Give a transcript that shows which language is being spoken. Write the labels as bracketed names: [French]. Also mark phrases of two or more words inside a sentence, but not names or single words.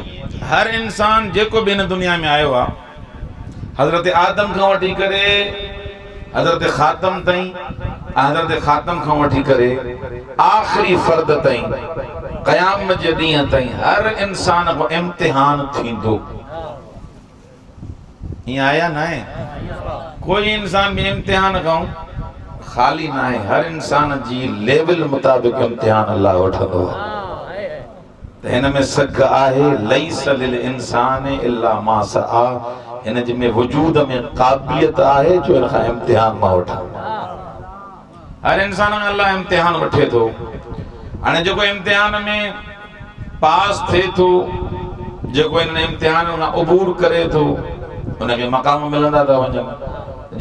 [Sindhi] हर इंसान जेको बि हिन दुनिया में आयो आहे, हज़रत आदम खां वठी करे हज़रत ख़ातम ताईं, हज़रत ख़ातम खां वठी करे आख़िरी फ़र्द ताईं, क़यामत जे ॾींहं ताईं हर इंसान को इम्तिहान थींदो। हीअं आया न आहे? कोई इंसान बि इम्तिहान खां ख़ाली न आहे। हर इंसान जी लेवल मुताबिक़ इम्तिहान अल्लाह वठंदो आहे। त हिन में सग आहे [Arabic] ليس للإنسان إلا ما سعى. [Sindhi] हिन जे में वजूद में क़ाबिलियत आहे जो हिन खां इम्तिहान मां वठां। हर इंसान में अल्लाह इम्तिहान वठे थो। हाणे जेको इम्तिहान में पास थिए थो, जेको हिन इम्तिहान खां अबूर करे थो उनखे मक़ाम मिलंदा था वञनि।